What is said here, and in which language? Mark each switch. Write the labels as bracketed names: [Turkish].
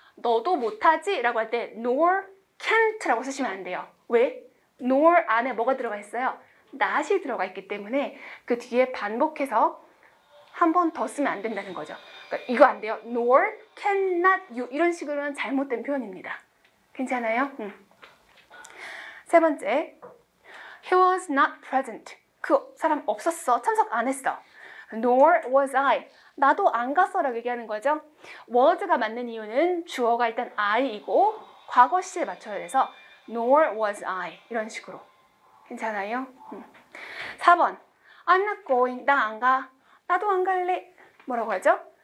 [Korean] 너도 못하지? 라고 할 때 [English] nor can't [Korean] 라고 쓰시면 안 돼요. 왜? nor 안에 뭐가 들어가 있어요? not이 들어가 있기 때문에 그 뒤에 반복해서 한 번 더 쓰면 안 된다는 거죠. 그러니까 이거 안 돼요. [English] nor cannot you [Korean] 이런 식으로는 잘못된 표현입니다. 괜찮아요? 세 번째, [English] he was not present. [Korean] 그 사람 없었어. 참석 안 했어. [English] nor was I. [Korean] 나도 안 갔어 라고 얘기하는 거죠. was가 맞는 이유는 주어가 일단 I이고 과거 시제에 맞춰야 돼서 [English] nor was I [Korean] 이런 식으로. 괜찮아요? 4번 [English] I'm not going. [Korean] 나 안 가. 나도 안 갈래. 뭐라고 하죠?